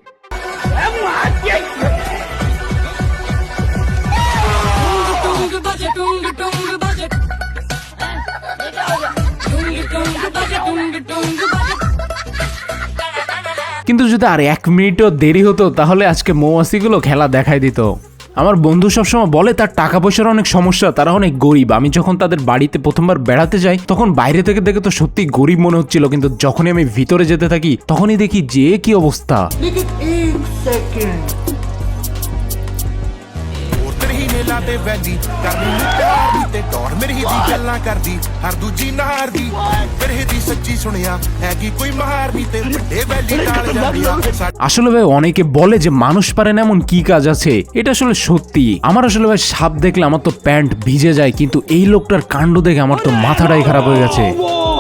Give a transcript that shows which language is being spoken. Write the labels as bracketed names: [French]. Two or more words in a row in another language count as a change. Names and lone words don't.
[Bangla] কিন্তু যদি আর 1 মিনিটও দেরি হতো তাহলে আজকে মৌমাছিগুলো খেলা দেখাই দিত। আমার বন্ধু সবসময় বলে তার টাকা পয়সার অনেক সমস্যা, তারা অনেক গরিব। আমি যখন তাদের বাড়িতে প্রথমবার বেড়াতে যাই তখন বাইরে থেকে দেখে তো সত্যি গরিব মনে হচ্ছিল, কিন্তু যখনই আমি ভিতরে যেতে থাকি তখনই দেখি যে কি অবস্থা। [Punjabi] ਤੇ ਵੈਲੀ ਕਰਨੀ ਨੂੰ ਪਿਆਰ ਦੀ ਤੇ ਟੌਰ ਮੇਰੀ ਦੀ ਗੱਲਾਂ ਕਰਦੀ ਹਰ ਦੂਜੀ ਨਾਰ ਦੀ ਮੇਰੇ ਦੀ ਸੱਚੀ ਸੁਣਿਆ ਹੈਗੀ ਕੋਈ ਮਾਰਨੀ ਤੇ ਵੱਡੇ ਵੈਲੀ ਟਾਲ ਜਾਂਦੀ ਆ। [Bangla] আসলে ভাই অনেকে বলে যে মানুষ পারে না এমন কি কাজ আছে, এটা আসলে সত্যি। আমার আসলে ভাই সাপ দেখলে আমার তো প্যান্ট ভিজে যায়, কিন্তু এই লোকটার কাণ্ড দেখে আমার তো মাথাটাই খারাপ হয়ে গেছে।